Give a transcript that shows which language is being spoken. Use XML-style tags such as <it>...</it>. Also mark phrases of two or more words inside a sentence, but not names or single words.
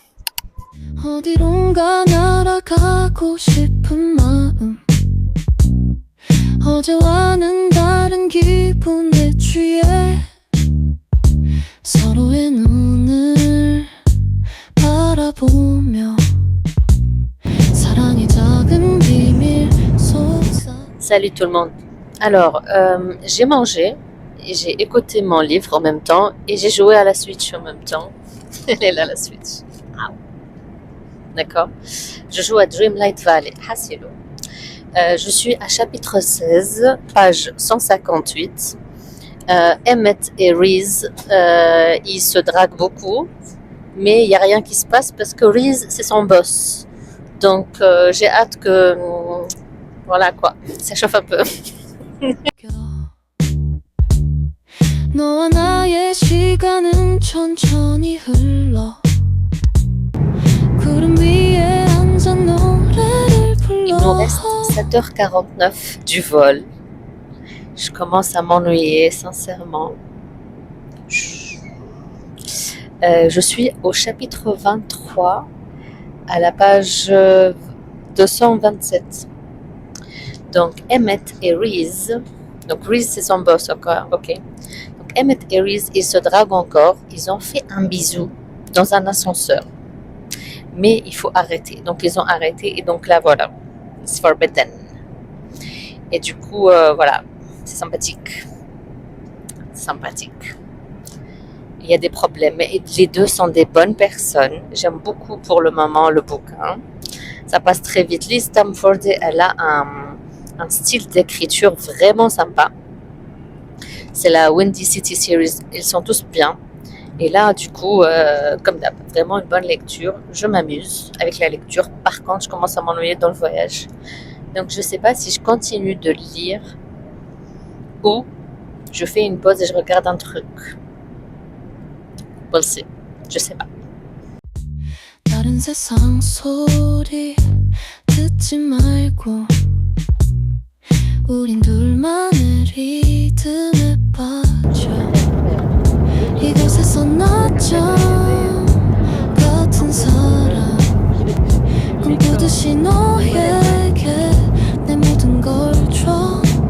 <ko>어디론가 날아가고 싶은 마음 어제와는 다른 기분에 취해 서로의 눈을 바라보며 사랑의 작은 비밀 속삭.</ko> <fr>Salut tout le monde. Alors, j'ai mangé et j'ai écouté mon livre en même temps et j'ai joué à la Switch en même temps. Elle est là la Switch. Ah. D'accord. Je joue à Dreamlight Valley. Hassilo. Je suis à chapitre 16, page 158. Emmett et Reese, ils se draguent beaucoup, mais il n'y a rien qui se passe parce que Reese, c'est son boss. Donc, j'ai hâte que... voilà quoi, ça chauffe un peu.</fr> <ko>너와 나의 시간은 천천히 흘러 구름 위에 앉아 노래를</ko> <fr>Il</fr> <ko>불러</ko> <fr>nous reste 7h49 du vol. Je commence à m'ennuyer, sincèrement. Je suis au chapitre 23, à la page 227. Donc, Emmett et Reese. Donc, Reese, c'est son boss, encore. Ok. Donc, Emmett et Reese, ils se draguent encore. Ils ont fait un bisou dans un ascenseur. Mais il faut arrêter. Donc, ils ont arrêté. Et donc, là, voilà.</fr> <en>It's forbidden.</en> <fr>Et du coup, voilà. C'est sympathique. Sympathique. Il y a des problèmes. Mais les deux sont des bonnes personnes. J'aime beaucoup pour le moment le bouquin. Ça passe très vite. Liz Stamford, elle a un style d'écriture vraiment sympa. C'est la Windy City Series. Ils sont tous bien. Et là, du coup, comme d'hab, vraiment une bonne lecture. Je m'amuse avec la lecture. Par contre, je commence à m'ennuyer dans le voyage. Donc, je ne sais pas si je continue de lire ou je fais une pause et je regarde un truc.</fr> <en>We'll see.</en> <fr>Je sais pas.</fr> <ko>다른 세상 소리 듣지 말고 우린 둘만의 리듬에 빠져 이곳에서 낮잠 같은 사람 꿈꾸듯이 너에게 내 모든 걸 줘</ko>